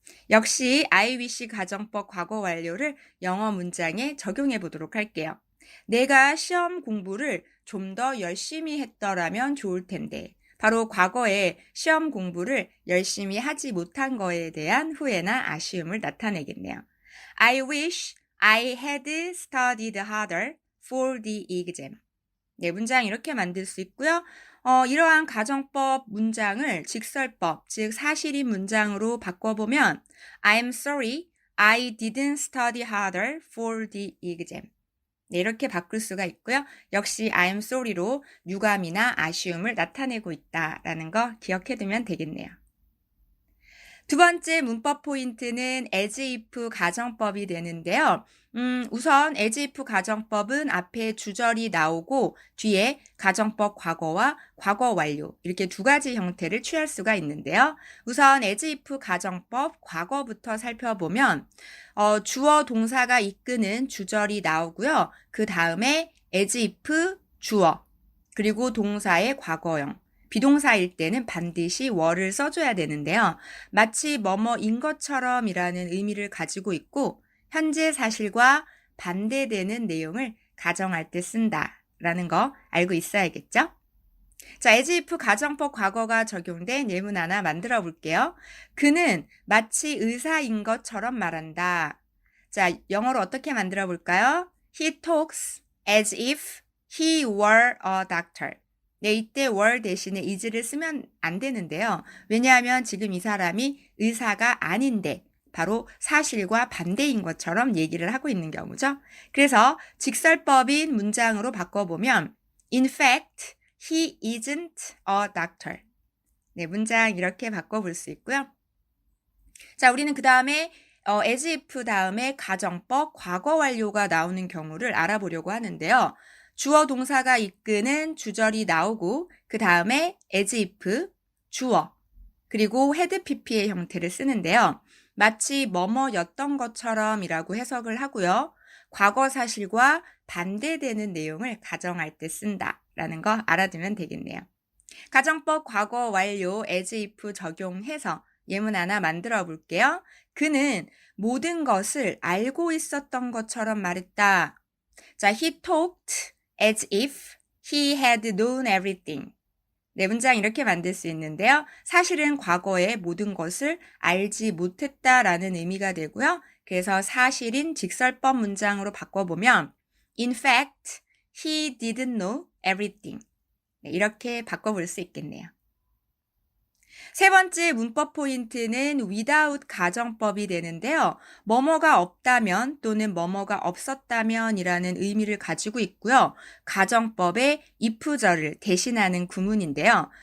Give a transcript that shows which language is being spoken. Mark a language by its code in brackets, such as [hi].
[ko] 역시 I wish 가정법 과거 완료를 영어 문장에 적용해 보도록 할게요. 내가 시험 공부를 좀 더 열심히 했더라면 좋을 텐데 바로 과거에 시험 공부를 열심히 하지 못한 거에 대한 후회나 아쉬움을 나타내겠네요. [en] I wish I had studied harder for the exam. [ko] 네, 문장 이렇게 만들 수 있고요. 이러한 가정법 문장을 직설법, 즉 사실인 문장으로 바꿔보면 [en] I'm sorry, I didn't study harder for the exam. [ko] 네, 이렇게 바꿀 수가 있고요. 역시 I'm sorry로 유감이나 아쉬움을 나타내고 있다라는 거 기억해두면 되겠네요. 두 번째 문법 포인트는 as if 가정법이 되는데요. 우선 as if 가정법은 앞에 주절이 나오고 뒤에 가정법 과거와 과거 완료 이렇게 두 가지 형태를 취할 수가 있는데요. 우선 as if 가정법 과거부터 살펴보면 주어 동사가 이끄는 주절이 나오고요. 그 다음에 as if 주어 그리고 동사의 과거형 비동사일 때는 반드시 were를 써줘야 되는데요. 마치 뭐뭐인 것처럼 이라는 의미를 가지고 있고 현재 사실과 반대되는 내용을 가정할 때 쓴다라는 거 알고 있어야겠죠? 자, as if 가정법 과거가 적용된 예문 하나 만들어 볼게요. 그는 마치 의사인 것처럼 말한다. 자, 영어로 어떻게 만들어 볼까요? [en] He talks as if he were a doctor. [ko] 네, 이때 were 대신에 is를 쓰면 안 되는데요. 왜냐하면 지금 이 사람이 의사가 아닌데 바로 사실과 반대인 것처럼 얘기를 하고 있는 경우죠. 그래서 직설법인 문장으로 바꿔보면 [en] In fact, he isn't a doctor. [ko] 네, 문장 이렇게 바꿔볼 수 있고요. 자, 우리는 그 다음에 as if 다음에 가정법 과거 완료가 나오는 경우를 알아보려고 하는데요. 주어 동사가 이끄는 주절이 나오고 그 다음에 as if, 주어, 그리고 had pp의 형태를 쓰는데요. 마치 뭐뭐였던 것처럼이라고 해석을 하고요. 과거 사실과 반대되는 내용을 가정할 때 쓴다라는 거 알아두면 되겠네요. 가정법 과거 완료 as if 적용해서 예문 하나 만들어 볼게요. 그는 모든 것을 알고 있었던 것처럼 말했다. [en] 자, he talked as if he had known everything. [ko] 네, 문장 이렇게 만들 수 있는데요. 사실은 과거에 모든 것을 알지 못했다라는 의미가 되고요. 그래서 사실인 직설법 문장으로 바꿔보면 [en] In fact, he didn't know everything. [ko] 네, 이렇게 바꿔볼 수 있겠네요. 세 번째 문법 포인트는 without 가정법이 되는데요. 뭐뭐가 없다면 또는 뭐뭐가 없었다면 이라는 의미를 가지고 있고요. 가정법의 if절을 대신하는 구문인데요.